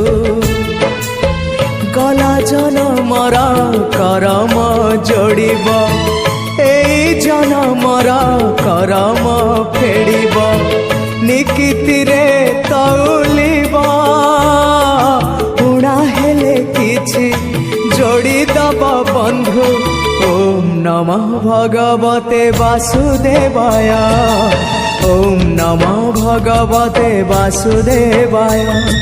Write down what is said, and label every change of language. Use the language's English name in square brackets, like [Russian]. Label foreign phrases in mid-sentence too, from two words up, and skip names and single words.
[Odia] ଗଲା ଜନମର କରମ ଯୋଡ଼ିବ ଏଇ ଜନମର କରମ ଫେଡ଼ିବ ନିକିତି ରେ ତଉଲିବ ଉଡ଼ା ହେଲେ କିଛି ଯୋଡ଼ି ଦବ ବନ୍ଧୁ [Sanskrit] ओम नमः भगवते वासुदेवाय ओम नमः भगवते वासुदेवाय।